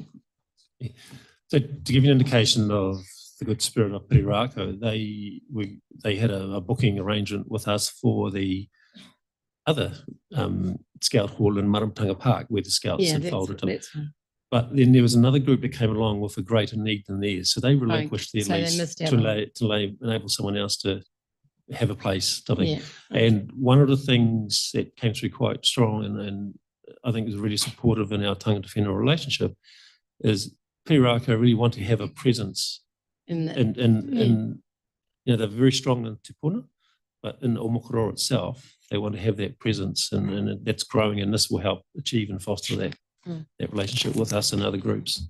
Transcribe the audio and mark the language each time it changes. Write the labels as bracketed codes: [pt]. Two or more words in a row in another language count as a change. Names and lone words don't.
[en] So to give you an indication of the good spirit of Perirākau, they had a booking arrangement with us for the other Scout Hall in Maramatanga Park, where the Scouts had folded them. But then there was another group that came along with a greater need than theirs, so they relinquished their lease to enable someone else to have a place. I think. Yeah. And one of the things that came through quite strong, and I think is really supportive in our [mi] tangata whenua [en] relationship, is Perirākau really want to have a presence they're very strong in Te Puna, but in Omokoroa itself, they want to have that presence, and that's growing, and this will help achieve and foster that relationship with us and other groups.